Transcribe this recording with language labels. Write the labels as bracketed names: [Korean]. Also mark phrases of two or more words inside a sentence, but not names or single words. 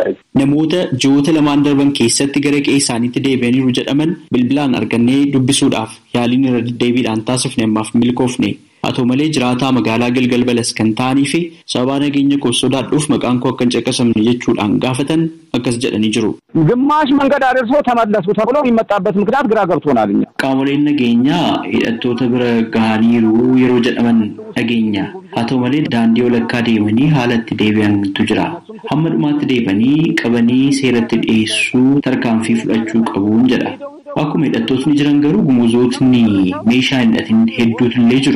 [Oromo] Namoota ji'oota lamaan darban keessatti gara qe'ee isaaniitti deebi'aniiru jedhaman bilbilaan argannee dubbisuudhaaf yaaliin irra deddeebiidhaan taasifne ammaaf milkoofne. Haa ta'u malee jiraataa magaalaa Galgal Balas kan ta'anii fi sababa nageenya koo sodaadhuuf maqaan koo akka hin caqasamne jechuudhaan gaafatan akkas jedhanii jiru. [Amharic] ግማሽ መንገድ አደርሶ ተመለሱ ተብሎ የሚመጣበት ምክንያት ግራ ገብቶናል። እኛ [Oromo] qaamoleen nageenyaa hidhattoota bira gahaniiru yeroo jedhaman dhageenya. Haa ta'u malee daandii walakkaa deemanii haala itti deebi'antu jira. Hamma dhumaatti deebanii qabanii seeratti dhiyeessuu tarkaanfii fudhachuu qabuun jedha. Akkuma hidhattootni jiran garuu gumuzootni meeshaa hin hidhatin hedduutu illee jiru.